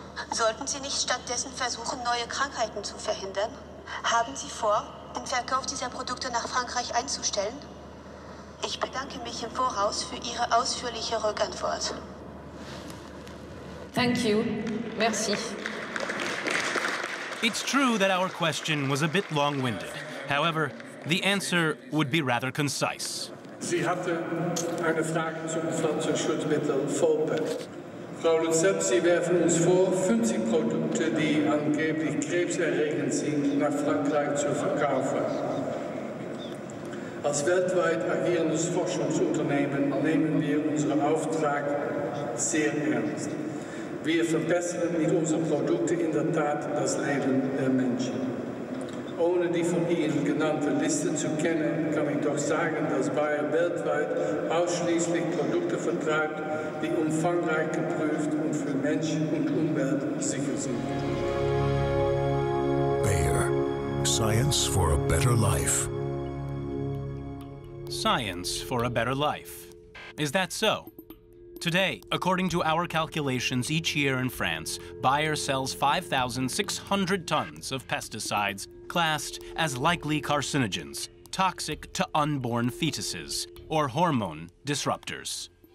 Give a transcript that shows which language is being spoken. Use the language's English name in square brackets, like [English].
[German] Sollten Sie nicht stattdessen versuchen, neue Krankheiten zu verhindern? Haben Sie vor, den Verkauf dieser Produkte nach Frankreich einzustellen? Ich bedanke mich im Voraus für Ihre ausführliche Rückantwort. [English] Thank you. [French] Merci. [English] It's true that our question was a bit long-winded. However, the answer would be rather concise. [German] Sie hatte eine Frage zum Pflanzenschutzmittel Folpet. Frau Lucet, Sie werfen uns vor, 50 Produkte, die angeblich krebserregend sind, nach Frankreich zu verkaufen. Als weltweit agierendes Forschungsunternehmen nehmen wir unseren Auftrag sehr ernst. Wir verbessern mit unseren Produkten in der Tat das Leben der Menschen. Ohne die von Ihnen genannte Liste zu kennen, kann ich doch sagen, dass Bayer weltweit ausschließlich Produkte vertreibt, die umfangreich geprüft und für Mensch und Umwelt sicher sind. Bayer. [English] Science for a better life. Science for a better life. Is that so? Today, according to our calculations, each year in France, Bayer sells 5,600 tons of pesticides classed as likely carcinogens, toxic to unborn fetuses, or hormone disruptors.